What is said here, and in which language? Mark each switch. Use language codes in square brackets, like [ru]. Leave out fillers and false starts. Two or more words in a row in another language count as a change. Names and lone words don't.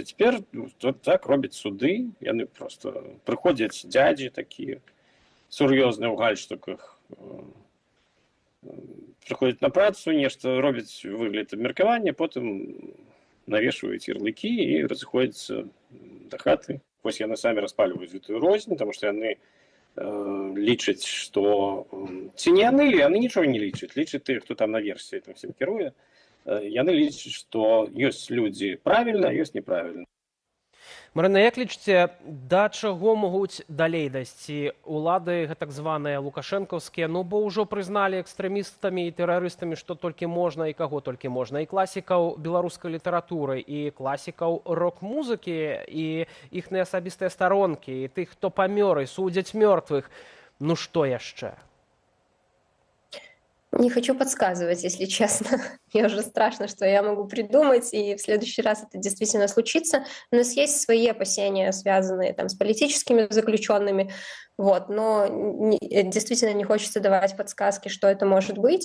[be] Цяпер так робяць суды, яны проста прыходзяць дзядзі такія сур'ёзныя ў гальштуках, прыходзяць на працу, нешта робяць выгляд абмеркавання, потым навешваюць ярлыкі і разыходзяцца да хаты. Вось яны самі распальваюць гэтую рознь, таму што яны лічаць, што... Ці не яны нічога не лічаць. Лічаць тых, хто там наверсе [ru] этим всем [be] кіруе. Яны лічаць, што ёсць людзі правільна, а ёсць неправільна. Марына, як лічыце, да чаго могуць далей дайсці улады так званыя лукашэнкаўскія, ну бо ўжо прызналі экстрэмістамі і тэрарыстамі, што толькі можна і каго толькі можна, і класікаў беларускай літаратуры, і класікаў рок-музыкі, і іхныя асабістыя старонкі, і тых, хто памёр, і судзяць мёртвых. Ну што яшчэ? [ru] Не хочу подсказывать, если честно. Мне уже страшно, что я могу придумать, и в следующий раз это действительно случится. У нас есть свои опасения, связанные там, с политическими заключенными, вот, но действительно не хочется давать подсказки, что это может быть.